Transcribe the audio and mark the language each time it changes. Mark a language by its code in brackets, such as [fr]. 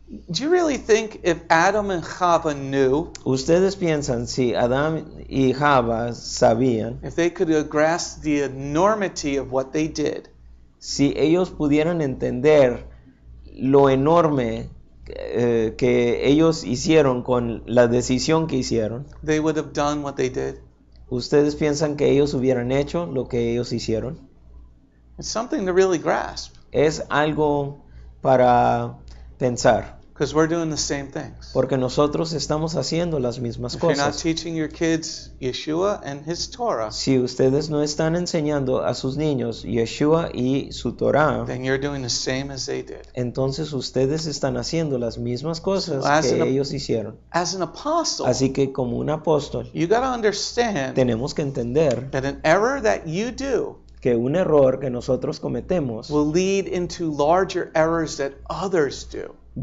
[en] Do you really think if Adam and Chava knew, [es] Ustedes piensan si Adán y Java sabían, [en] if they could have grasped the enormity of what they did, [es] si ellos pudieran entender lo enorme que ellos hicieron con la decisión que hicieron, [en] they would have done what they did? [es] ¿ustedes piensan que ellos hubieran hecho lo que ellos hicieron? [en] It's something to really grasp, [es] Es algo para pensar, [en] because we're doing the same things. [es] porque nosotros estamos haciendo las mismas [en] If you're not [es] cosas. [en] teaching your kids Yeshua and his Torah, [es] Si ustedes no están enseñando a sus niños Yeshua y su Torah, [en] then you're doing the same as they did. [es] entonces ustedes están haciendo las mismas cosas [en] So, as [es] que [en] an- [es] ellos hicieron. [en] As an apostle, [es] Así que como un apóstol, [en] you got to understand [es] tenemos que entender [en] that an error that you do [es] que un error que nosotros cometemos [en] will lead into larger errors that others do.